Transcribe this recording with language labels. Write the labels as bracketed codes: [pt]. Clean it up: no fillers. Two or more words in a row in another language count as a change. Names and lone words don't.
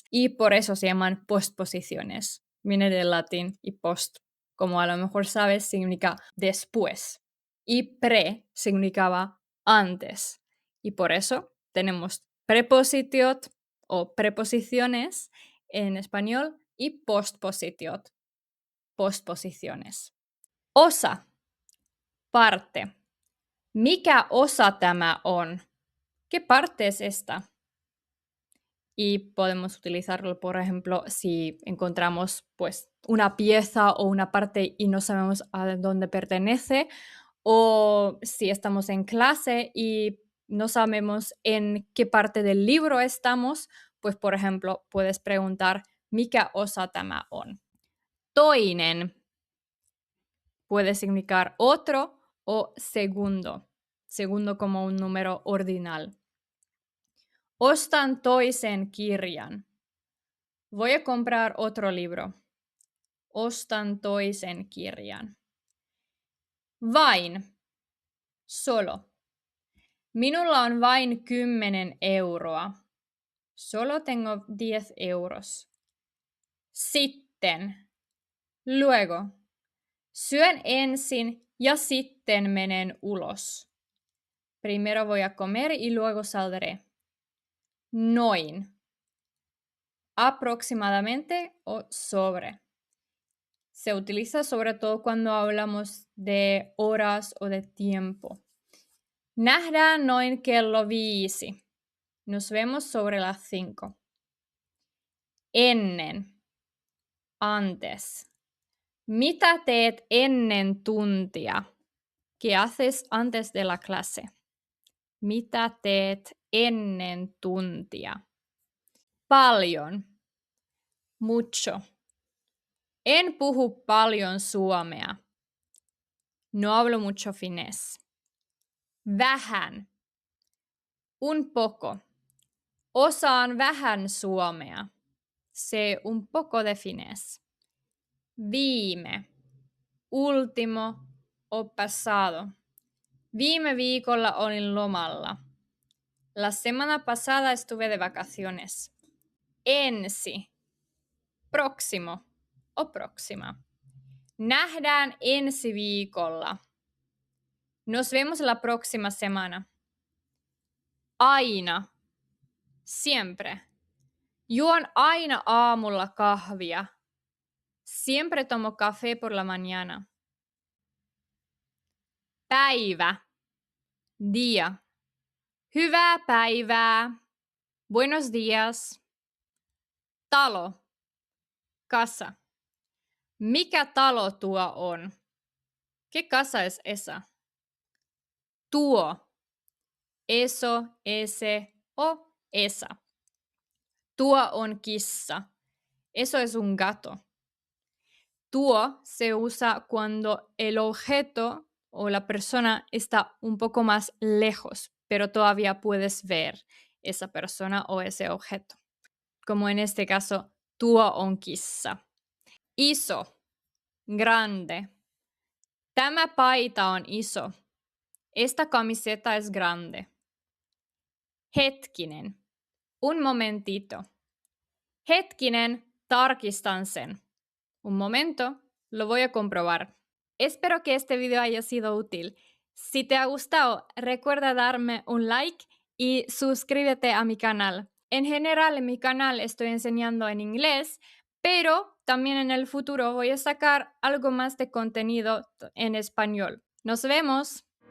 [es] Y por eso se llaman postposiciones. Viene del latín y post, como a lo mejor sabes, significa después. Y pre significaba antes. Y por eso tenemos prepositiot o preposiciones en español y postpositiot, postposiciones. [fi] Osa, parte. Mikä osa tämä on? [es] ¿Qué parte es esta? Y podemos utilizarlo, por ejemplo, si encontramos pues una pieza o una parte y no sabemos a dónde pertenece, o si estamos en clase y no sabemos en qué parte del libro estamos, pues por ejemplo, puedes preguntar [fi] mikä osa tämä on. [es] Toinen puede significar otro o segundo, segundo como un número ordinal. [fi] Ostan toisen kirjan. [es] Voy a comprar otro libro. [fi] Ostan toisen kirjan. Vain. Solo. Minulla on vain 10 euroa. [es] Solo tengo 10 euros. [fi] Sitten. Luego. Syön ensin ja sitten menen ulos. [es] Primero voy a comer y luego saldré. [fi] Noin. [es] Aproximadamente o sobre. Se utiliza sobre todo cuando hablamos de horas o de tiempo. [fi] Nähdään noin kello 5. [es] Nos vemos sobre las 5. Ennen. Antes. [fi] Mitä teet ennen tuntia? [es] ¿Qué haces antes de la clase? [fi] Mitä teet ennen tuntia? Paljon. Mucho. En puhu paljon suomea. [es] No hablo mucho finés. Vähän. Un poco. [fi] Osaan vähän suomea. [es] Sé un poco de finés. Viime. Último o pasado. [fi] Viime viikolla olin lomalla. [es] La semana pasada estuve de vacaciones. Ensi. Próximo o próxima. [fi] Nähdään ensi viikolla. [es] Nos vemos la próxima semana. [fi] Aina. Siempre. Juon aina aamulla kahvia. [es] Siempre tomo café por la mañana. [fi] Päivä. Día. Hyvää päivää. [es] Buenos días. [fi] Talo. Casa. Mikä talo tuo on? [es] ¿Qué casa es esa? Tuo. Eso, ese o esa. [fi] Tuo on kissa. [es] Eso es un gato. Tuo se usa cuando el objeto o la persona está un poco más lejos, pero todavía puedes ver esa persona o ese objeto. Como en este caso, [fi] tuo on kissa. Iso. Grande. Tämä paita on iso. [es] Esta camiseta es grande. Hetkinen. Un momentito. [fi] Hetkinen, tarkistan sen. [es] Un momento, lo voy a comprobar. Espero que este video haya sido útil. Si te ha gustado, recuerda darme un like y suscríbete a mi canal. En general, en mi canal estoy enseñando en inglés, pero también en el futuro voy a sacar algo más de contenido en español.